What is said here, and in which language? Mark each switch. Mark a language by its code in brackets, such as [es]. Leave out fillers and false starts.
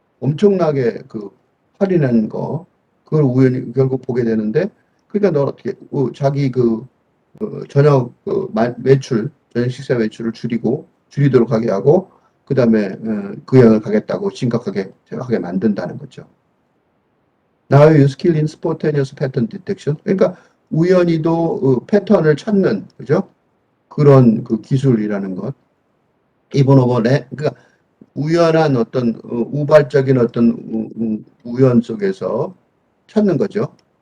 [ko] 엄청나게 그 할인한 거, 그걸 우연히 결국 보게 되는데, 그러니까 너 어떻게, 자기 저녁 매출, 저녁 식사 매출을 줄이도록 하게 하고, 그 다음에 그 여행을 가겠다고 심각하게 하게 만든다는 거죠. [en] Now you skill in spontaneous pattern detection. [ko] 그러니까 우연히도 패턴을 찾는, 그죠? 그런 그 기술이라는 것. 이번 오번에, 그러니까 우연한 어떤 우발적인 어떤 우연 속에서 찾는 거죠.